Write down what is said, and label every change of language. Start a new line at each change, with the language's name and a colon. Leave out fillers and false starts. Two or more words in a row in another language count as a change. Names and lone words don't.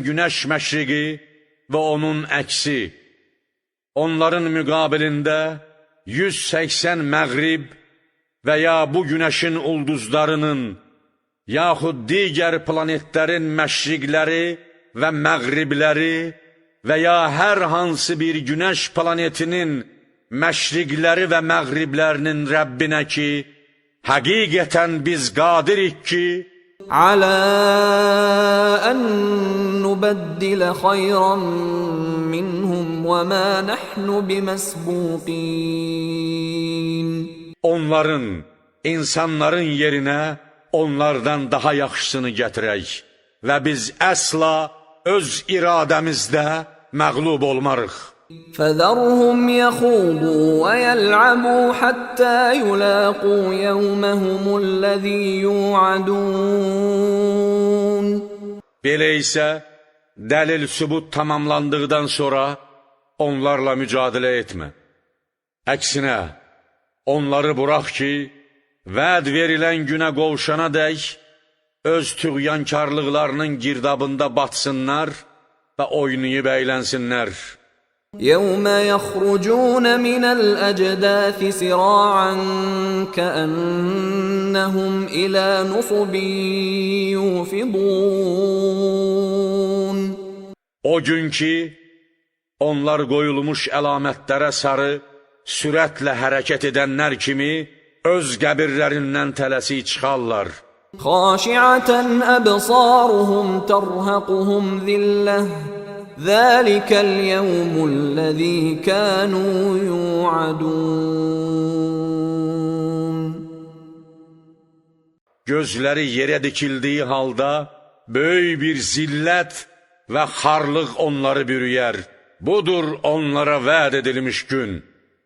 Azerbaijani: günəş məşriqi və onun əksi, onların müqabilində 180 məğrib və ya bu günəşin ulduzlarının, yaxud digər planetlərin məşriqləri və məğribləri və ya hər hansı bir günəş planetinin məşriqləri və məğriblərinin Rəbbinə ki, həqiqətən biz qadirik ki,
Arabic: على أن نبدل خيرا منهم وما نحن بمسبوقين
Azerbaijani: onların, insanların yerinə onlardan daha yaxşısını gətirək və biz əsla öz iradəmizdə məğlub olmarıq.
Arabic: فذرهم يخوضوا ويلعبوا حتى يلاقوا يومهم الذي يوعدون
Azerbaijani: Belə isə dəlil sübut tamamlandıqdan sonra onlarla mücadilə etmə. Əksinə, onları burax ki, vəd verilən günə qovuşana dək öz tüğyankarlıqlarının girdabında batsınlar və oynayıb əylənsinlər.
Arabic: يوم يخرجون من الأجداث سراعا كأنهم إلى نصب يوفضون
Azerbaijani: O gün ki, onlar qoyulmuş əlamətlərə sarı sürətlə hərəkət edənlər kimi öz qəbirlərindən tələsik çıxarlar.
Arabic: خاشعة أبصارهم ترهقهم ذلة ذلك اليوم الذي كانوا يوعدون
Azerbaijani: Gözləri yerə dikildiyi halda böyük bir zillət və xarlıq onları bürüyər. Budur onlara vəd edilmiş gün.